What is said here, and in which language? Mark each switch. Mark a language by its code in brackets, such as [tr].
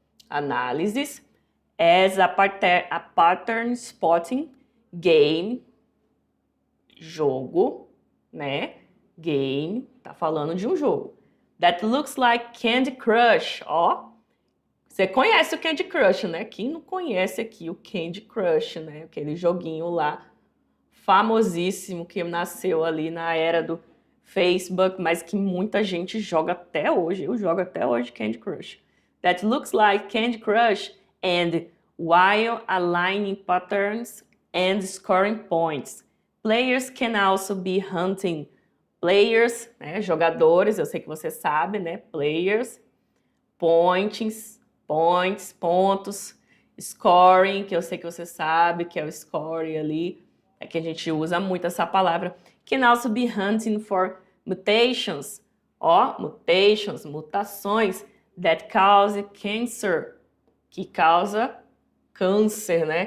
[en] Análises as a pattern spotting game, [pt] jogo, né? Game, tá falando de um jogo. [en] That looks like Candy Crush, ó. [pt] Você conhece o Candy Crush, né? Quem não conhece aqui o Candy Crush, né? Aquele joguinho lá famosíssimo que nasceu ali na era do Facebook, mas que muita gente joga até hoje. Eu jogo até hoje Candy Crush. [en] That looks like Candy Crush and while aligning patterns and scoring points. Players can also be hunting. [pt] Players, né, jogadores, eu sei que você sabe, né? Players, points, pontos, scoring, que eu sei que você sabe que é o scoring ali, é que a gente usa muito essa palavra. [en] Can also be hunting for mutations, ó, mutations, mutações, that cause cancer, [pt] que causa câncer, né?